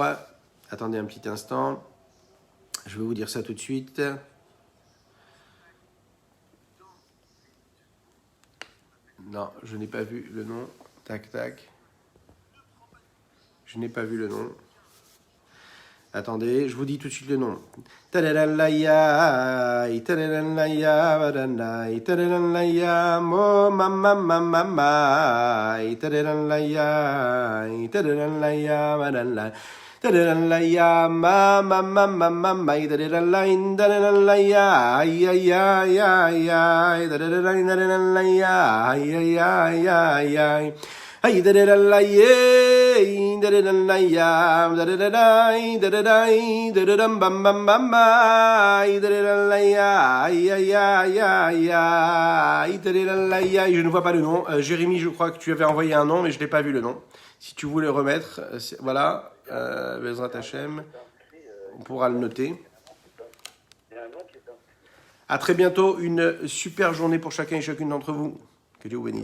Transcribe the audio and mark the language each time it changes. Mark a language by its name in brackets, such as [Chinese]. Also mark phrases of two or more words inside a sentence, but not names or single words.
[French] Attendez un petit instant, je vais vous dire ça tout de suite. Non, je n'ai pas vu le nom. Tac, tac. Je n'ai pas vu le nom. Attendez, je vous dis tout de suite le nom. Tadadalaya, tadadalaya, badanai, tadadalaya, mo mama mama mai, tadadalaya, tadadalaya, badanai. Tadadalaya, ma mama mama mai, tadadalaya, tadadalaya, ay ay ay ay ay, tadadalaya, tadadalaya, ay ay ay ay ay. Ay da da da la ye, da da da la ya, da da da da da da da bam bam bam bam, da da da la ya, ya ya ya ya, da da da la ya. Je ne vois pas le nom. Jérémy, je crois que tu avais envoyé un nom, mais je n'ai pas vu le nom. Si tu voulais remettre, voilà, [Hebrew] בעזרת השם, [French] on pourra le noter. À très bientôt, une super journée pour chacun et chacune d'entre vous. Que Dieu vous bénisse.